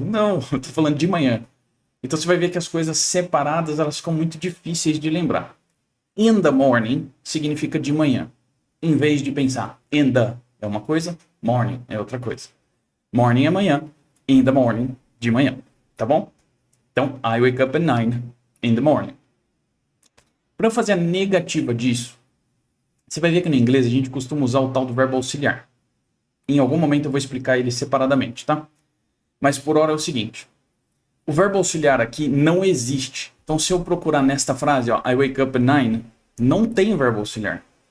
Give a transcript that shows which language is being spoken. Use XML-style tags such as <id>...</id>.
<pt>Não, eu tô falando de manhã. Então você vai ver que as coisas separadas, elas ficam muito difíceis de lembrar.</pt> <en>In the morning</en> <pt>significa de manhã. Em vez de pensar</pt> <en>in the</en> <pt>é uma coisa, morning é outra coisa. Morning é manhã,</pt> <en>in the morning,</en> <pt>de manhã, tá bom? Então,</pt> <en>I wake up at 9 in the morning.</en> <pt>Para eu fazer a negativa disso, você vai ver que no inglês a gente costuma usar o tal do verbo auxiliar. Em algum momento eu vou explicar ele separadamente, tá? Mas por hora é o seguinte. O verbo auxiliar aqui não existe. Então, se eu procurar nesta frase, ó,</pt> <en>I wake up at 9,</en> <pt>não tem verbo auxiliar.</pt>